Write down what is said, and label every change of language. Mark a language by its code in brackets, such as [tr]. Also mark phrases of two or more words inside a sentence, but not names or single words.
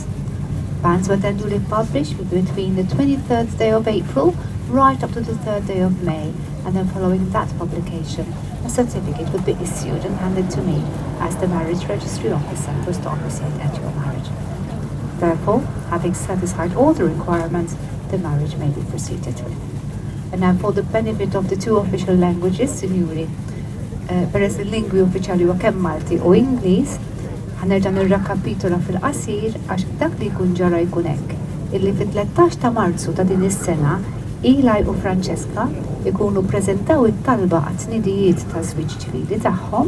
[en] Bans were then duly published between the 23rd day of April right up to the 3rd day of May, and then following that publication, a certificate would be issued and handed to me as the marriage registry officer who is to officiate at your marriage. Therefore, having satisfied all the requirements, the marriage may be proceeded with. And now for the benefit of the two official languages, [mt] sinjuri, peress il-lingwi uffiċjali huwa kemm Malti u Ingliż, ħanerġa' nirrakapitola fil-qasir għax dak li jkun ġara jkun hekk. Illi fit-13 ta' Marzu ta' din is-sena, Eli u Francesca ikunu ppreżentaw it-talba għat-tnidijiet ta' żwieġ ċivili tagħhom.